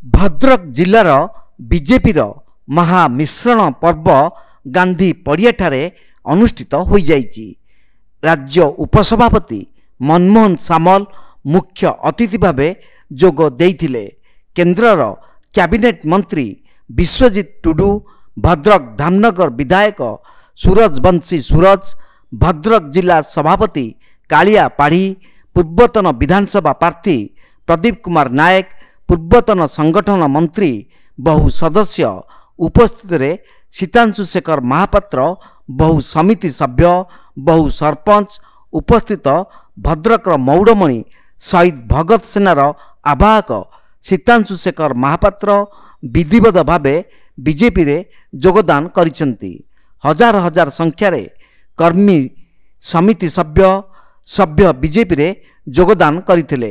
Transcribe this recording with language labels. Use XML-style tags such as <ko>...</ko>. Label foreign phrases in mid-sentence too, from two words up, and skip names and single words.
<or>ଭଦ୍ରକ ଜିଲ୍ଲାର ବିଜେପିର ମହାମିଶ୍ରଣ ପର୍ବ ଗାନ୍ଧୀ ପଡ଼ିଆଠାରେ ଅନୁଷ୍ଠିତ ହୋଇ ଯାଇଛି। ରାଜ୍ୟ ଉପସଭାପତି ମନମୋହନ ସାମଲ ମୁଖ୍ୟ ଅତିଥି ଭାବେ ଯୋଗ ଦେଇଥିଲେ। କେନ୍ଦ୍ରର କ୍ୟାବିନେଟ ମନ୍ତ୍ରୀ ବିଶ୍ୱଜିତ ଟୁଡୁ, ଭଦ୍ରକ ଧାମନଗର ବିଧାୟକ ସୂରଜବଂଶୀ ସୂରଜ, ଭଦ୍ରକ ଜିଲ୍ଲା ସଭାପତି କାଳିଆ ପାଢ଼ୀ, ପୂର୍ବତନ ବିଧାନସଭା ପ୍ରାର୍ଥୀ ପ୍ରଦୀପ କୁମାର ନାୟକ, ପୂର୍ବତନ ସଂଗଠନ ମନ୍ତ୍ରୀ ବହୁ ସଦସ୍ୟ ଉପସ୍ଥିତ ରେ ସୀତାଂଶୁ ଶେଖର ମହାପାତ୍ର, ବହୁ ସମିତି ସଭ୍ୟ, ବହୁ ସରପଞ୍ଚ ଉପସ୍ଥିତ ଭଦ୍ରକ ମଉଡ଼ମଣି ଶହୀଦ ଭଗତ ସେନାର ଆବାହକ ସୀତାଂଶୁ ଶେଖର ମହାପାତ୍ର ବିଧିବତ ଭାବେ ବିଜେପି ରେ ଯୋଗଦାନ କରିଛନ୍ତି। ହଜାର ହଜାର ସଂଖ୍ୟାର କର୍ମୀ ସମିତି ସଭ୍ୟ ବିଜେପି ରେ ଯୋଗଦାନ କରିଥିଲେ।</or>